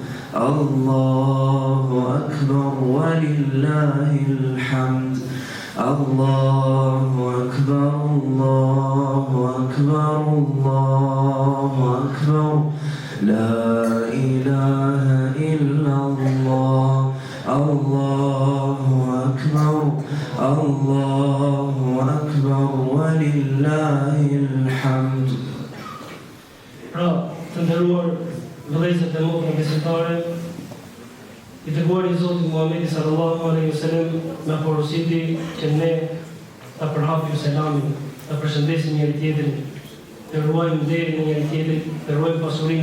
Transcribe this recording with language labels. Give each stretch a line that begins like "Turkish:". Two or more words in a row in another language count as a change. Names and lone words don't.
Arabic: الله أكبر، ولله الحمد، الله أكبر، الله أكبر، الله أكبر، لا إله إلا الله، الله أكبر، الله أكبر، ولله الحمد.
Albanian: Pra, të nderuar vëllezër dhe motra besimtare, i dërguari i Zotit Muhamedi
Arabic: صلى الله عليه وسلم
Albanian: na porositi që ne ta përhapim selamin, ta përshëndesim njëri tjetrin, të ruajmë nderin e njëri tjetrit, të ruajmë pasurinë e